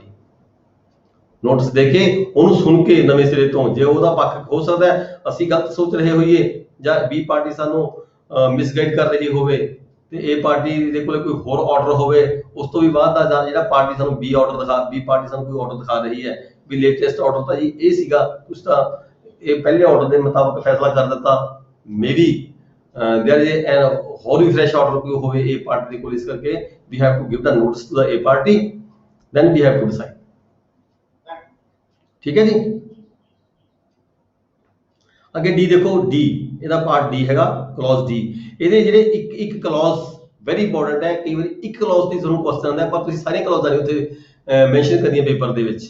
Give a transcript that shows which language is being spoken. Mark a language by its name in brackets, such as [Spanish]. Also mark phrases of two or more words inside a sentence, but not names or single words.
[Punjabi] ਨੋਟਿਸ ਦੇ ਕੇ ਉਹਨੂੰ ਸੁਣ ਕੇ ਨਵੇਂ ਸਿਰੇ ਤੋਂ, ਜੇ ਉਹਦਾ ਪੱਖ ਹੋ ਸਕਦਾ ਹੈ ਅਸੀਂ ਗਲਤ ਸੋਚ ਰਹੇ ਹੋਈਏ ਜਾਂ B ਪਾਰਟੀ ਸਾਨੂੰ ਮਿਸਗਾਈਡ ਕਰ ਰਹੀ ਹੋਵੇ ਤੇ A ਪਾਰਟੀ ਦੇ ਕੋਲ ਕੋਈ ਹੋਰ ਆਰਡਰ ਹੋਵੇ, ਉਸ ਤੋਂ ਵੀ ਬਾਅਦ ਦਾ ਜਾਂ ਜਿਹੜਾ ਪਾਰਟੀ ਸਾਨੂੰ B ਪਾਰਟੀ ਸਾਨੂੰ ਕੋਈ ਆਰਡਰ ਦਿਖਾ ਰਹੀ ਹੈ ਵੀ [English] latest order [Punjabi] ਤਾਂ ਜੀ ਇਹ ਸੀਗਾ, ਤੁਸੀਂ ਤਾਂ ਇਹ ਪਹਿਲੇ ਆਰਡਰ ਦੇ ਮੁਤਾਬਕ ਫੈਸਲਾ ਕਰ ਦਿੱਤਾ, [English] maybe there is a [Punjabi] ਹੋਰ ਵੀ [English] fresh order [Punjabi] ਕੋਈ ਹੋਵੇ A ਪਾਰਟੀ ਦੇ ਕੋਲ। ਇਸ ਕਰਕੇ [English] we have to give the notice to the A party, then we have to decide। [Punjabi] ਠੀਕ ਹੈ ਜੀ। ਅੱਗੇ D ਦੇਖੋ, D ਇਹਦਾ ਪਾਰਟ D ਹੈਗਾ, ਕਲੌਜ਼ D। ਇਹਦੇ ਜਿਹੜੇ ਇੱਕ ਕਲੌਜ਼ [English] very important [Punjabi] ਹੈ, ਕਈ ਵਾਰੀ ਇੱਕ ਕਲੌਜ਼ ਦੀ ਤੁਹਾਨੂੰ ਕੁਐਸਚਨ ਆਉਂਦਾ ਪਰ ਤੁਸੀਂ ਸਾਰੀਆਂ ਕਲੌਜ਼ਾਂ ਨਹੀਂ ਉੱਥੇ ਮੈਂਸ਼ਨ ਕਰਨੀਆਂ ਪੇਪਰ ਦੇ ਵਿੱਚ।